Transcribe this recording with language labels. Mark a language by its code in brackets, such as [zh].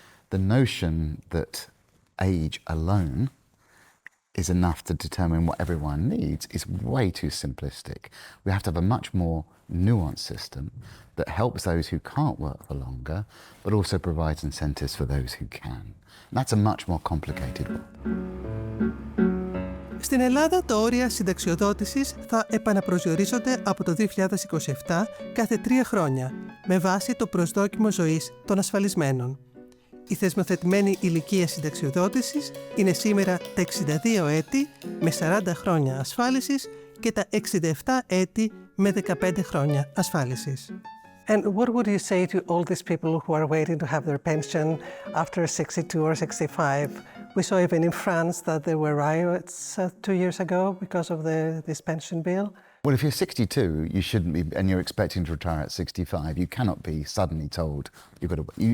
[en] The notion that age alone is enough to determine what everyone needs is way too simplistic. We have to have a much more nuanced system that helps those who can't work for longer, but also provides incentives for those who can. And that's a much more complicated one. [el] Στην Ελλάδα, τα όρια συνταξιοδότησης θα επαναπροσδιορίζονται από το 2027 κάθε 3 χρόνια, με βάση το προσδόκιμο ζωής των ασφαλισμένων. Η θεσμοθετημένη ηλικία συνταξιοδότησης είναι σήμερα τα 62 έτη με 40 χρόνια ασφάλισης και τα 67 έτη με 15 χρόνια ασφάλισης. [en] And what would you say to all these people who are waiting to have their pension after 62 or 65? We saw even in France that there were riots 2 years ago because of this pension bill. Well, if you're 62, you shouldn't be, and you're expecting to retire at 65, you cannot be suddenly told you've got to.